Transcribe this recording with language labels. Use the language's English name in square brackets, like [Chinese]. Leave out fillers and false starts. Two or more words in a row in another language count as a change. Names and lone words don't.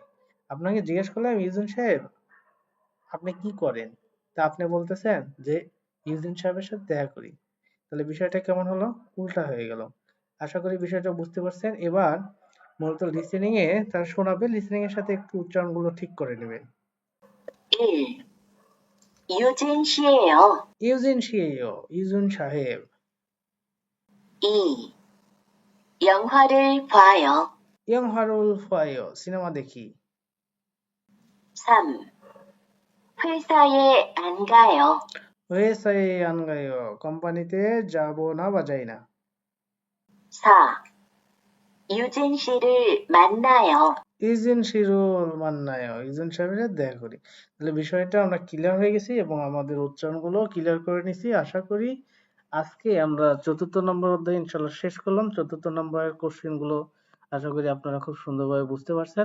[Bangla] আপনাকে জিজ্ঞেস করলাম ইউজিন সাহেব আপনি কি করেন, তা আপনি বলতেছেন যে ইউজিন সাহেবের সাথে দেখা করি। তাহলে বিষয়টা কেমন হলো, উল্টা হয়ে গেল। আশা করি বিষয়টা বুঝতে পারছেন। এবার মূলত লিসেনিং এ তারা শোনাবে, লিসেনিং এর সাথে একটু উচ্চারণগুলো ঠিক করে নেবেন। [Korean] 1. 유진 씨예요. 유진 씨에요. [Bangla] ইউজিন সাহেব. [Korean] 2. 영화를 봐요. 영화를 봐요. [Bangla] সিনেমা দেখি. [Korean] 3. 회사에 안 가요. 회사에 안 가요. [Bangla] কোম্পানিতে যাব না বা যাই না. [Korean] 4. 유진 씨를 만나요. 유진 씨를 만나요 [Bangla] ইউজিন সাহেবের দেখা করি. তাহলে বিষয়টা আমরা ক্লিয়ার হয়ে গেছি এবং আমাদের উচ্চারণগুলো ক্লিয়ার করে নিছি. আশা করি আজকে আমরা ৪র্থ নম্বর অধ্যায় ইনশাআল্লাহ শেষ করলাম। ৪র্থ নম্বরের কোশ্চেন গুলো আশা করি আপনারা খুব সুন্দরভাবে বুঝতে পারছেন।